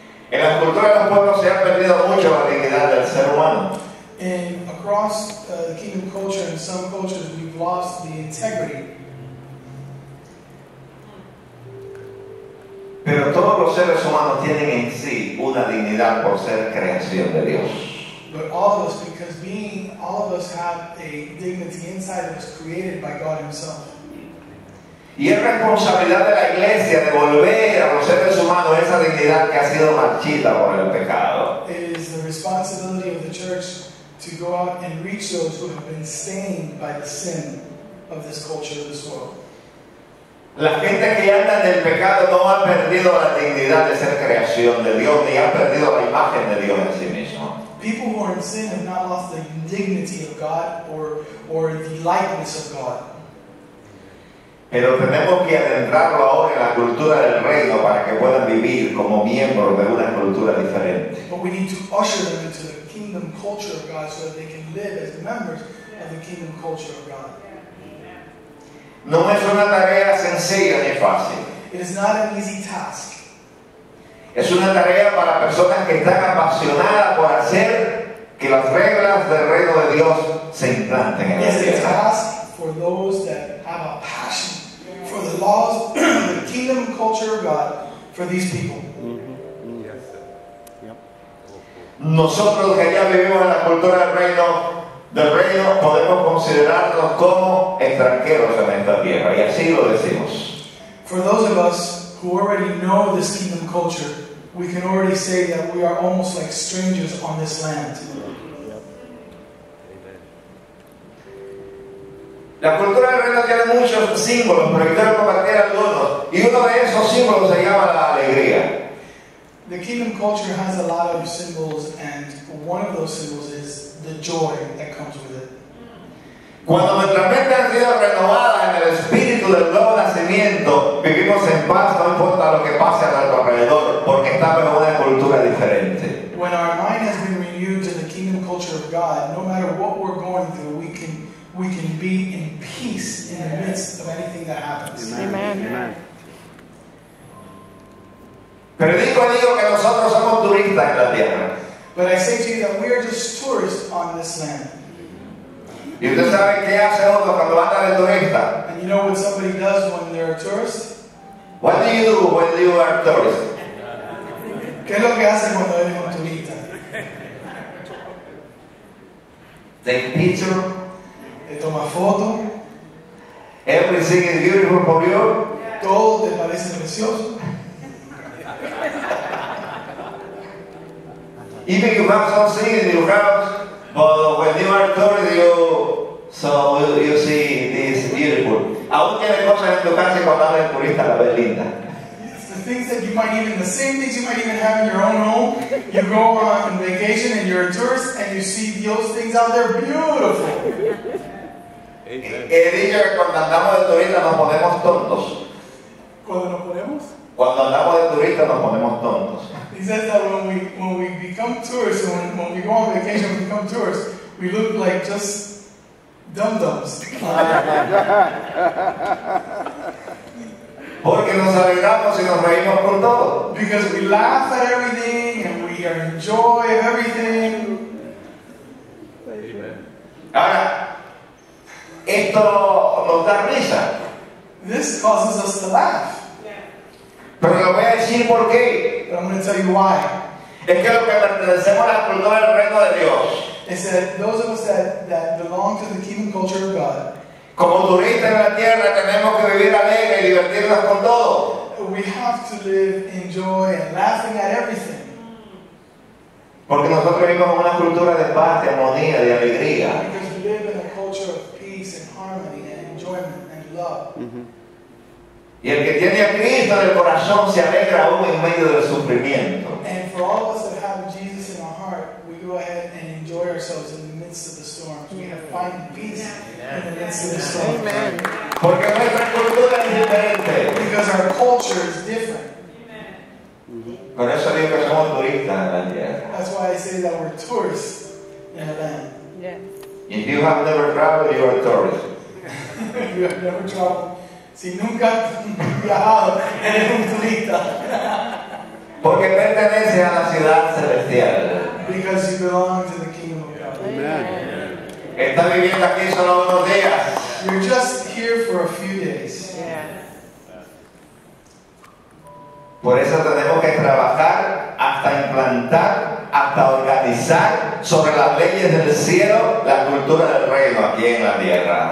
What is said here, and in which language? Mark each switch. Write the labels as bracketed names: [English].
[Spanish] En la cultura de los pueblos se ha perdido mucho la dignidad del ser humano. [English] And across the kingdom culture, in some cultures, we've lost the integrity. [Spanish] Pero todos los seres humanos tienen en sí una dignidad por ser creación de Dios. [English] But all of us, because all of us have a dignity inside of us created by God Himself. [Spanish] Y es responsabilidad de la iglesia devolver a los seres humanos esa dignidad que ha sido marchita por el pecado. [English] It is the responsibility of the church to go out and reach those who have been stained by the sin of this culture, of this world. [Spanish] La gente que anda en el pecado no ha perdido la dignidad de ser creación de Dios, ni ha perdido la imagen de Dios en sí mismo. [English] People who are in sin have not lost the dignity of God or the likeness of God. [Spanish] Pero tenemos que adentrarlo ahora en la cultura del reino para que puedan vivir como miembros de una cultura diferente. [English] But we need to usher them into the kingdom culture of God so that they can live as members of the kingdom culture of God. [Spanish] No es una tarea sencilla ni fácil. [English] It is not an easy task. [Spanish] Es una tarea para personas que están apasionadas por hacer que las reglas del reino de Dios se implanten en la [English] It is a [Spanish] tierra. [English] task for those that have a passion for the laws of the kingdom culture of God for these people. [Spanish] Nosotros que ya vivimos en la cultura del reino podemos considerarnos como extranjeros en esta tierra, y así lo decimos. [English] For those of us who already know this kingdom culture, we can already say that we are almost like strangers on this land. [Spanish] La cultura del reino tiene muchos símbolos, pero yo quiero compartir algunos. Y uno de esos símbolos se llama la alegría. [English] The kingdom culture has a lot of symbols, and one of those symbols is the joy that comes with it. [Spanish] Cuando nuestras mentes han sido renovadas en el espíritu del nuevo nacimiento, vivimos en paz, no importa lo que pase a nuestro alrededor, porque estamos en una cultura diferente. [English] When our mind has been renewed to the kingdom culture of God, no matter what we're going through, we can be in peace in the midst of anything that happens. Amen. Amen. [Spanish] Predico y digo que nosotros somos turistas en la tierra. [English] But I say to you that we are just tourists on this land. [Spanish] Y usted sabe qué hace uno cuando anda de turista. [English] And you know what somebody does when they're a tourist? What do you do when you are a tourist? [Spanish] ¿Qué es lo que hacen cuando eres un turista? [English] Take picture. [Spanish] Te toma foto, [English] Everything is beautiful for you. [Spanish] todo te parece precioso. [English] Even you have something in your house, but when you are tourist, you see this beautiful. [Spanish] Aún tiene cosas en tu casa y cuando hablas de turista la ves linda. [English] It's the things that you might even, the same things you might even have in your own home. You go on vacation and you're a tourist and you see those things out there beautiful. [Spanish] He dicho que cuando andamos de turista nos ponemos tontos. Cuando nos ponemos. Cuando andamos de turista nos ponemos tontos. [English] He says that when we become tourists, and when we go on vacation, we become tourists, we look like just dum-dums. [Spanish] Porque nos alegramos y nos reímos con todo. [English] Because we laugh at everything and we enjoy everything. [Spanish] Ahora, esto nos da risa. [English] This causes us to laugh. [Spanish] Pero le voy a decir por qué. [English] But I'm going to tell you why. [Spanish] Es que los que pertenecemos a la cultura del reino de Dios, [English] It's that those of us that belong to the kingdom culture of God, [Spanish] como turistas en la tierra, tenemos que vivir alegre y divertirnos con todo. [English] we have to live in joy and laughing at everything. Porque nosotros vivimos en una cultura de paz, de armonía, de alegría. Because we live in a culture of peace and harmony and enjoyment and love. Y el que tiene a Cristo en el corazón se alegra aún en medio del sufrimiento. And for all of us that have Jesus in our heart, we go ahead and enjoy ourselves in the midst of the storms. We have find peace in the midst of the storms. Amen. [Spanish] Porque nuestra cultura es diferente. [English] Because our culture is different. [Spanish] Por eso digo que somos turistas en la tierra. [English] That's why I say that we're tourists in the land. Yes. If you have never traveled, you are a tourist. You have never traveled. [Spanish] Si nunca has viajado, eres un turista. Porque pertenece a la ciudad celestial. [English] Because you belong to the kingdom of God. Amen. [Spanish] Está viviendo aquí solo unos días. [English] You're just here for a few days. Yeah. [Spanish] Por eso tenemos que trabajar hasta implantar, hasta organizar sobre las leyes del cielo la cultura del reino aquí en la tierra.